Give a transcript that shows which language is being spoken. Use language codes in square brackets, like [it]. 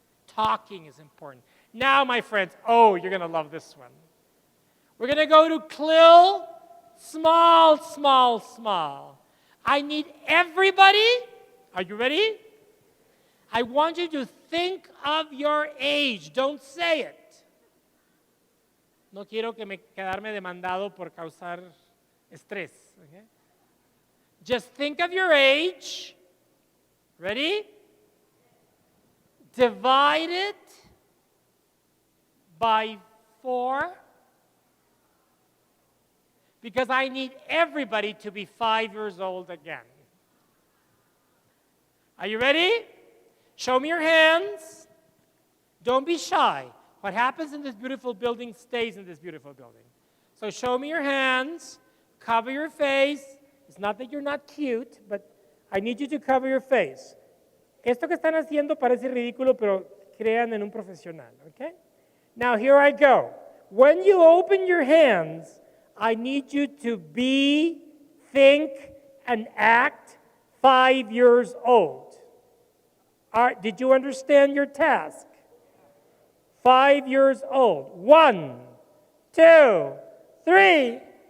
[en] Talking is important. Now, my friends, you're going to love this one. We're going to go to CLIL, small, small, small. I need everybody. Are you ready? I want you to think of your age. Don't say it. [es] No quiero quedarme demandado por causar estrés. [en] Okay? Just think of your age. Ready? Divide it by 4. Because I need everybody to be 5 years old again. Are you ready? Show me your hands. Don't be shy. What happens in this beautiful building stays in this beautiful building. So show me your hands. Cover your face. It's not that you're not cute, but I need you to cover your face. [es] Esto que están haciendo parece ridículo, pero crean en un profesional, okay? [en] Now here I go. When you open your hands, I need you to be, think, and act 5 years old. Did you understand your task? 5 years old. 1, 2, 3.